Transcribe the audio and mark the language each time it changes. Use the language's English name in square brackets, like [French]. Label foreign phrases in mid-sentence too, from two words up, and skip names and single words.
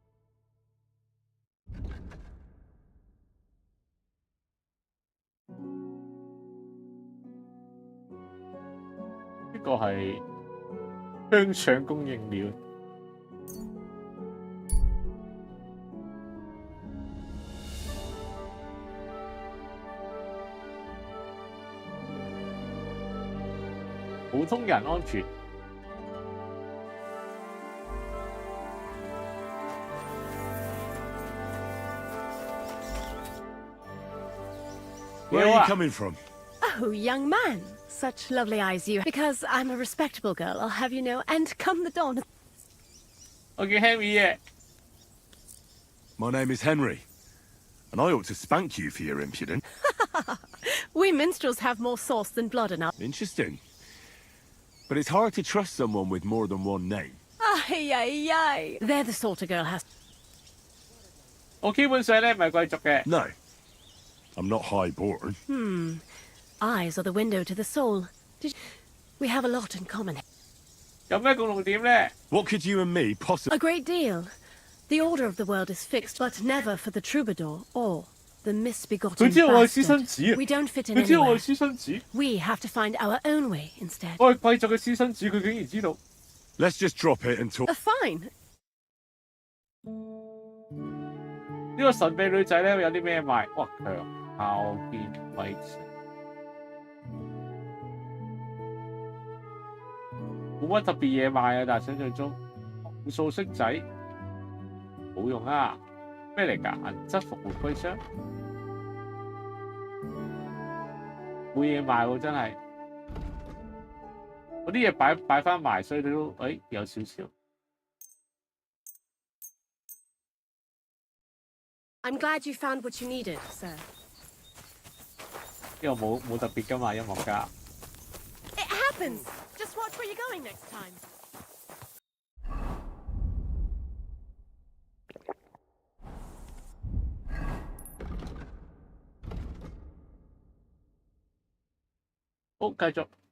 [Cantonese] 呢個係香腸供應鏈。普通人安全。 [English] Where are you coming from? Oh, young man. Such lovely eyes you. Because I'm a respectable girl, I'll have you know, and come the dawn. Okay, Henry, yeah. My name is Henry, and I ought to spank you for your impudence. We minstrels have more sauce than blood in our... Interesting. But it's hard to trust someone with more than one name. Ay, ay, ay. They're the sort a girl has... [Cantonese] 我基本上咧唔係貴族嘅。 [English] No, I'm not highborn. Eyes are the window to the soul. We have a lot in common. [Cantonese] 有咩共同點咧？ [English] What could you and me possibly... A great deal. The order of the world is fixed, but never for the troubadour or the misbegotten [Cantonese] 佢知道我係私生 [English] bastard. [Cantonese] 子。 [English] We don't fit in [Cantonese] 佢知道我 [English] anywhere. [Cantonese] 係私生子。 [English] We have to find our own way instead. [Cantonese] 我係貴族嘅私生子，佢竟然知道。 [English] Let's just drop it and talk... Fine. [Cantonese] 呢個神秘女仔咧有啲咩賣？哇，強效變貴城，冇乜特別嘢賣啊！但係想象中無數色仔冇用啊！咩嚟㗎？銀質復活徽章冇嘢賣喎，真係。嗰啲嘢擺翻埋，所以你都有少少。 [English] I'm glad you found what you needed, sir. [Cantonese] 呢個冇特別㗎嘛，音樂家。 [English] It happens. Just watch where you're going next time. [Cantonese] 好，繼續。